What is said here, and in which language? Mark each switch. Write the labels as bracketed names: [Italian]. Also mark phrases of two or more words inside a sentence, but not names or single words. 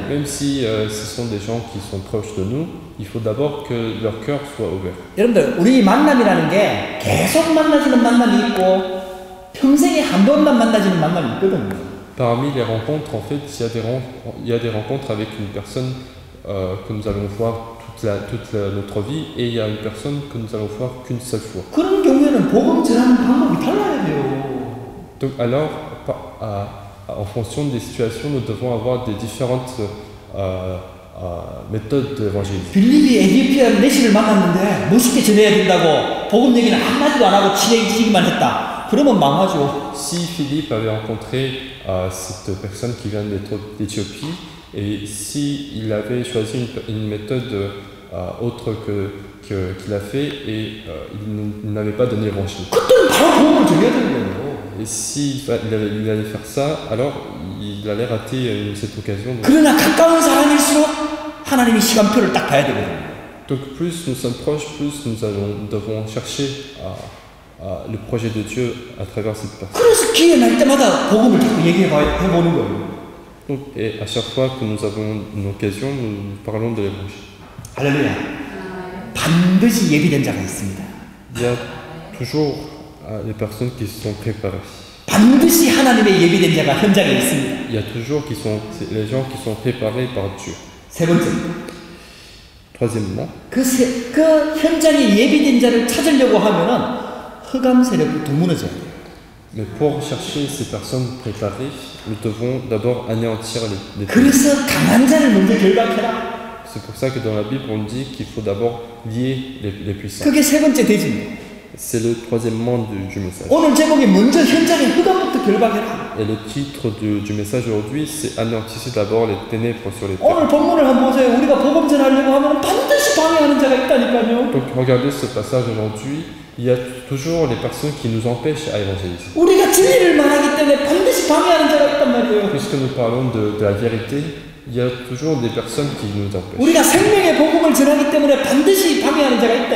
[French] Même si ce sont des gens qui sont proches de nous, il faut d'abord que leur cœur soit ouvert. [Korean] 여러분들 우리 만남이라는 게 계속 만나지는 만남이 있고 평생에 한 번만 만나지는 만남이 있거든요. [French] Parmi les rencontres, en fait, il y a des rencontres avec une personne que nous allons voir toute notre vie, et il y a une personne que nous allons voir qu'une seule fois. [Korean] 그런 경우에는 복음 전하는 방법이 달라야 돼요. [French] Donc alors, en fonction des situations, nous devons avoir des différentes méthodes d'évangélisation. [Korean] 빌립이 에티오피아 내시를 만났는데 멋있게 전해야 된다고 복음 얘기는 한마디도 안 하고 지내기만 했다. 그러면 망하죠. [French] Si Philippe avait rencontré cette personne qui vient d'Éthiopie, et si il avait choisi une méthode autre qu'il a fait, et il n'avait pas donné l'évangile. [Korean] 그때는 바로 복음을 전해야 되는 거예요. [French] Et s'il allait faire ça, alors il allait rater cette occasion. [Korean] 그러나 가까운 사람일수록 하나님이 시간표를 딱 봐야 되거든요. [French] Donc plus nous sommes proches, plus nous devons chercher le projet de Dieu à travers cette personne. [Korean] 그래서 기회 날 때마다 복음을 자꾸 해보는 거예요. [French] Donc, et à chaque fois que nous avons une occasion, nous parlons de l'évangile. [Korean] 할렐루야. 반드시 예비된 자가 있습니다. [French] Il y a toujours les personnes qui sont préparées. [Korean] 반드시 하나님의 예비된 자가 현장에 있습니다. [French] Il y a toujours les gens qui sont préparés par Dieu. [Korean] 세 번째. [French] Troisièmement, [Korean] 그 현장에 예비된 자를 찾으려고 하면은 흑암 세력부터 무너져야 돼요. [French] mais pour chercher ces personnes préparées, nous devons d'abord anéantir les [Korean] 그래서 강한 자를 먼저 결박해라. [French] C'est pour ça que dans la Bible, on dit qu'il faut d'abord lier les puissants. [Korean] 그게 세 번째 대지입니다. [French] C'est le troisièmement du message. [Korean] 오늘 제목이 먼저 현장에 흑암부터 결박해라. [French] Et le titre du message aujourd'hui, c'est anéantissez d'abord les ténèbres sur les terres. [Korean] 오늘 본문을 한번 보세요. 우리가 복음 전하려고 하면 반드시 방해하는 자가 있다니까요. [French] Donc regardez ce passage aujourd'hui, il y a toujours les personnes qui nous empêchent à évangéliser. [Korean] 우리가 진리를 말하기 때문에 반드시 방해하는 자가 있단 말이에요. [French] Puisque nous parlons de la vérité, il y a toujours des personnes qui nous empêchent. [Korean] 우리가 생명의 복음을 전하기 때문에 반드시 방해하는 자가 있다 이